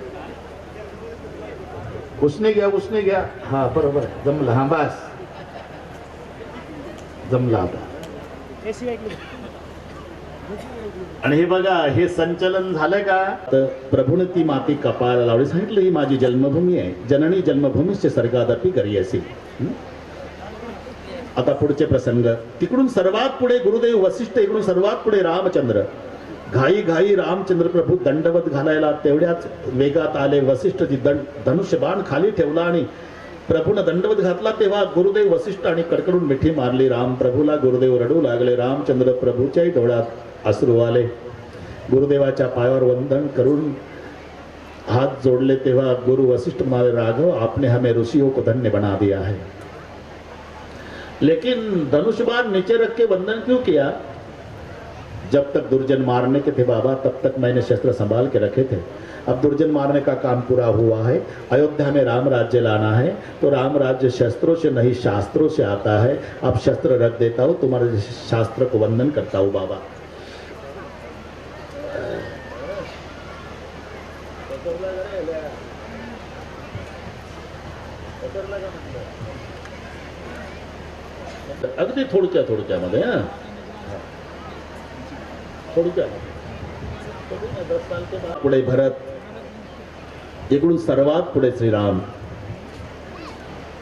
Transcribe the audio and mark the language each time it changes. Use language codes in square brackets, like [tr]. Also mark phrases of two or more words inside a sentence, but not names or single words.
[mr] उसने घ्या. हा बरोबर जमलं. हा बस जमला आता. आणि हे बघा, हे संचलन झालं का? तर प्रभूने ती माती कपाळाला लावली. सांगितलं ही माझी जन्मभूमी आहे. [sa] जननी जन्मभूमीचे स्वर्गादपी करी असे. [mr] आता पुढचे प्रसंग. तिकडून सर्वात पुढे गुरुदेव वसिष्ठ, इकडून सर्वात पुढे रामचंद्र. घाई रामचंद्र प्रभू दंडवत घालायला तेवढ्याच वेगात आले. वसिष्ठची धनुष्यबाण खाली ठेवला आणि प्रभूने दंडवत घातला. तेव्हा गुरुदेव वसिष्ठ आणि कडकडून मिठी मारली. राम प्रभूला गुरुदेव रडू लागले. रामचंद्र प्रभूच्याही डोळ्यात अश्रू आले. गुरुदेवाच्या पायावर वंदन करून हात जोड़ले. तेव्हा गुरु वशिष्ठ म्हणाले, [hi] राघव आपने हमें ऋषियों को धन्य बना दिया है, लेकिन धनुष्यबाण नीचे रख के वंदन क्यों किया? जब तक दुर्जन मारने के थे बाबा, तब तक मैंने शस्त्र संभाल के रखे थे. अब दुर्जन मारने का काम पूरा हुआ है. अयोध्या में राम राज्य लाना है, तो राम राज्य शस्त्रों से नहीं शास्त्रों से आता है. अब शस्त्र रख देता हूँ, तुम्हारे शास्त्र को वंदन करता हूँ बाबा. [mr] अगदी थोडक्यामध्ये पुढे भरत, इकडून सर्वात पुढे श्रीराम.